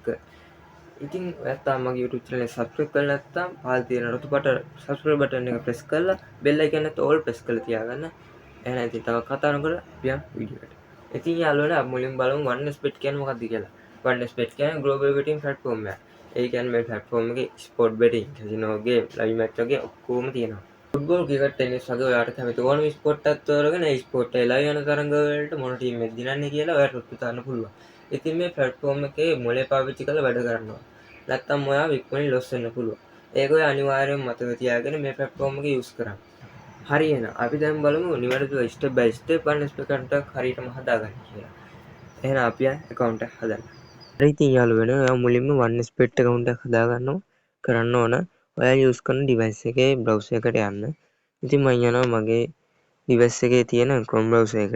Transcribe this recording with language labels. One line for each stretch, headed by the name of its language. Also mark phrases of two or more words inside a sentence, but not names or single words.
Sinhala: ඉතින් ඔයාත් තාම මගේ
English: YouTube channel
Sinhala: එක subscribe කරලා නැත්නම් පහළ තියෙන රතු පාට
English: subscribe button
Sinhala: එක press කරලා
English: bell icon
Sinhala: එකත්
English: all press
Sinhala: කරලා තියාගන්න. එහෙනම් ඉතින් තව කතා නොකර අපි යමු වීඩියෝ එකට. ඉතින් යාළුවනේ අපි මුලින්ම බලමු 1xbet කියන්නේ මොකක්ද කියලා. 1xbet කියන්නේ
English: global betting platform
Sinhala: එකක්. ඒ කියන්නේ මේ platform එකේ
English: sport betting, casino game, live match
Sinhala: වගේ ඔක්කොම තියෙනවා. ෆුට්බෝල්, ක්‍රිකට්, ටෙනිස් වගේ ඔයාලට කැමති ඕනම ස්පෝර්ට් එකක් තෝරගෙන ඒ ස්පෝර්ට් එක ලයිව් යන තරඟ වලට මොන ටීම් එකද දිනන්නේ කියලා ඔයාලට ඔත්තු දාන්න පුළුවන්. ඉතින් මේ platform එකේ මොලේ පාවිච්චි කරලා වැඩ කරනවා. නැත්තම් ඔයාව ඉක්මනින් ලොස් වෙන්න පුළුවන්. ඒක ඔය අනිවාර්යයෙන්ම මතක තියාගෙන මේ platform එක use කරන්න. හරි එහෙනම් අපි දැන් බලමු නිවැරදිව
English: step by step
Sinhala: 1xbet account එක හරියටම හදාගන්න කියලා. එහෙනම් අපි account එක හදන්න. හරි ඉතින් යාළුවනේ ඔයා මුලින්ම 1xbet account එක හදාගන්නවා. කරන්න ඕන ඔයා use කරන device එකේ browser එකට යන්න. ඉතින් මම යනවා මගේ device එකේ තියෙන
English: Chrome browser
Sinhala: එකට.